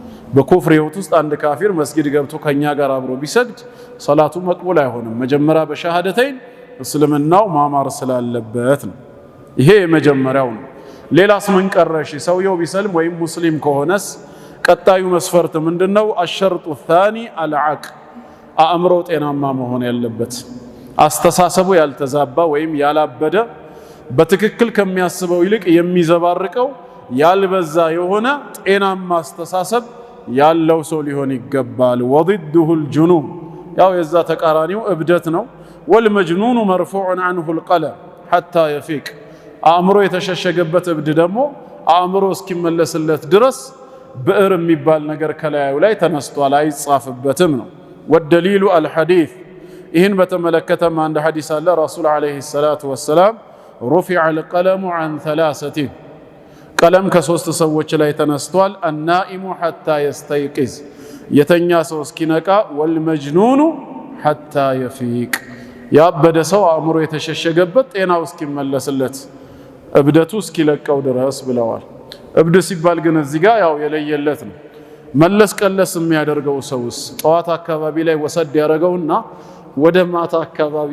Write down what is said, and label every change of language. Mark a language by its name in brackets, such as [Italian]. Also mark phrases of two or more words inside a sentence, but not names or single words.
[Amharic] በኩፍር ህይወት ውስጥ አንድ ካፊር መስጊድ ገብቶ ከኛ ጋር አብሮ ቢሰግድ ሰላቱ መቅቡል አይሆንም። መጀመሪያ በሸሃደተይን እስልምናው ማማር ስላለበት ነው። ይሄ የመጀመሪያው ነው። ሌላስ ምን ቀረሽ? ሰውየው ቢሰልም ወይም ሙስሊም ከሆነስ ቀጣዩ መስፈርት ምንድነው? [Arabic] الشرط الثاني العقل [Amharic] አእምሮ ጤናማ መሆን ያለበት፣ አስተሳሰቡ ያልተዛባ ወይም ያላበደ፣ በትክክል ከሚያስበው ይልቅ የሚዘባርቀው ያልበዛ የሆነ ጤናማ አስተሳሰብ ያለው ሰው ሊሆን ይገባል። [Arabic] وضده الجنون [Amharic] ያው የዛ ተቃራኒው እብደት ነው። [Arabic] والمجنون مرفوع عنه القلم حتى يفيق [Amharic] አእምሮ የተሸሸገበት እብድ ደግሞ አእምሮ እስኪመለስለት ድረስ ብዕር የሚባል ነገር ከላዩ ላይ ተነስቷል፣ አይጻፍበትም ነው። [Arabic] والدليل الحديث [Amharic] ይህን በተመለከተም አንድ ሐዲስ አለ። ረሱል [Arabic] عليه الصلاة والسلام رفع القلم عن ثلاثة [Amharic] ቀለም ከሶስት ሰዎች ላይ ተነስቷል። [Arabic] النائم حتى يستيقظ [Amharic] የተኛ ሰው እስኪነቃ፣ [Arabic] والمجنون حتى يفيق [Amharic] ያበደ ሰው አእምሮ የተሸሸገበት ጤናው እስኪመለስለት እብደቱ እስኪለቀው ድረስ ብለዋል። እብድ ሲባል ግን እዚህ ጋር ያው የለየለት ነው። መለስ ቀለስ የሚያደርገው ሰውስ ጠዋት አካባቢ ላይ ወሰድ ያደረገውና ወደ ማታ አካባቢ